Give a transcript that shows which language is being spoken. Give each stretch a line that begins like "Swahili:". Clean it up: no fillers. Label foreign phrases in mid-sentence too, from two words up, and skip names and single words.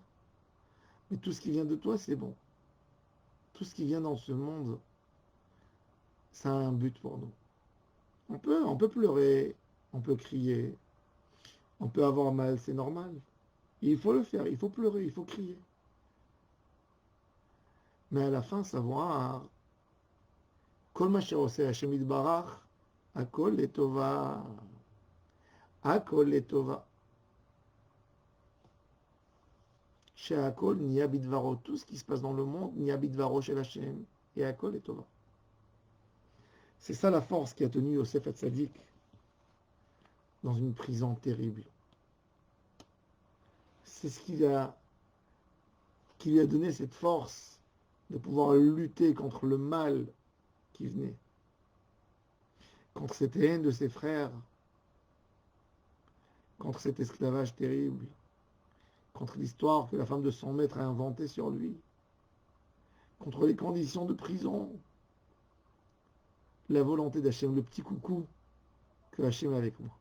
French: Mais tout ce qui vient de toi, c'est bon. Tout ce qui vient dans ce monde, ça a un but pour nous. On peut pleurer, on peut crier, on peut avoir mal, c'est normal. Il faut le faire, il faut pleurer, il faut crier. Mais à la fin, savoir,
Hebrew: כל מה שעושה השם יתברך, הכל לטובה. הכל לטובה. שהכל נהיה בדברו.
French: Tout ce qui se passe dans le monde,
Hebrew: נהיה בדברו של השם. Et הכל לטובה.
French: C'est ça la force qui a tenu Yosef Hatzadik dans une prison terrible. C'est ce qui lui a donné cette force de pouvoir lutter contre le mal qui venait, contre cette haine de ses frères, contre cet esclavage terrible, contre l'histoire que la femme de son maître a inventée sur lui, contre les conditions de prison, la volonté d'Hachem, le petit coucou que Hachem est avec moi.